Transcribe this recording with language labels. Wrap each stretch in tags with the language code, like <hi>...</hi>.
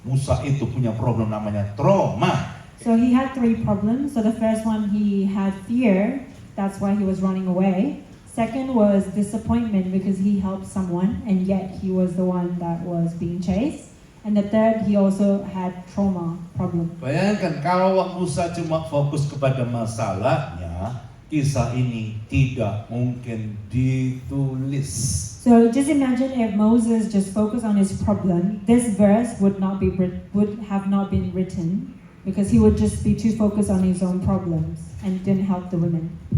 <id>Musa itu punya problem namanya trauma.</id> <en>So he had 3 problems. So the first one, he had fear. That's why he was running away. Second was disappointment because he helped someone and yet he was the one that was being chased. And the third, he also had trauma problem.</en> <id>Bayangkan kalau Musa cuma fokus kepada masalahnya, kisah ini tidak mungkin ditulis.</id> <en>So just imagine if Moses just focused on his problem, this verse would have not been written because he would just be too focused on his own problems and didn't help the women.</en>